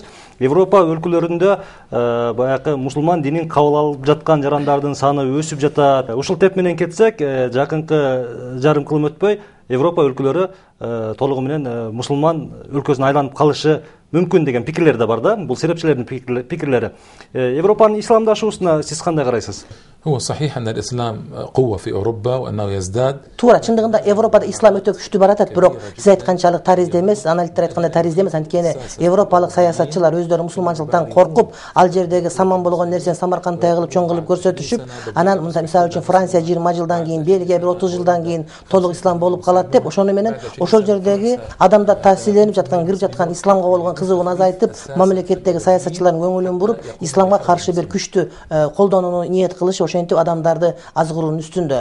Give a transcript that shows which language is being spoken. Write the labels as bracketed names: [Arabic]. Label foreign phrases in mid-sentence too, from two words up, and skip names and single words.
[Kyrgyz] Европа өлкөлөрүндө баягы мусулман динин кабыл алып жаткан жарандардын саны өсүп жатат. Ушул теп менен кетсек, жакынкы жарым кылым өтпөй Европа өлкөлөрү толугу менен мусулман өлкөсүнө айланып калышы мүмкүн деген пикирлер да бар да. Бул серепчилердин пикирлери. Европанын исламдашуусуна сиз кандай карайсыз? [Arabic] هو صحيح أن الإسلام قوة في أوروبا وأنه يزداد. [Kyrgyz] Туура, чындыгында Европада ислам өтө күчтүү баратат, бирок сиз айтканчалык таризде эмес, аналиттер айткандай таризде эмес, анткени европалык саясатчылар өздөрү мусулманчылыктан коркуп, ал жердеги саман болгон нерсени самаркандтай кылып чоң кылып көрсөтүшүп, анан мисалы үчүн Франция 20 жылдан кийин, Бельгия 30 жылдан кийин толук ислам болуп калат деп, ошону менен ошол жердеги адамдар таасирленип жаткан, кирип жаткан исламга болгон кызыгууну азайтып, мамлекеттеги саясатчылардын көңүлүн буруп, исламга каршы бир күчтүү колдонууну ниет кылыш, ошентип адамдарды азгыруунун үстүндө.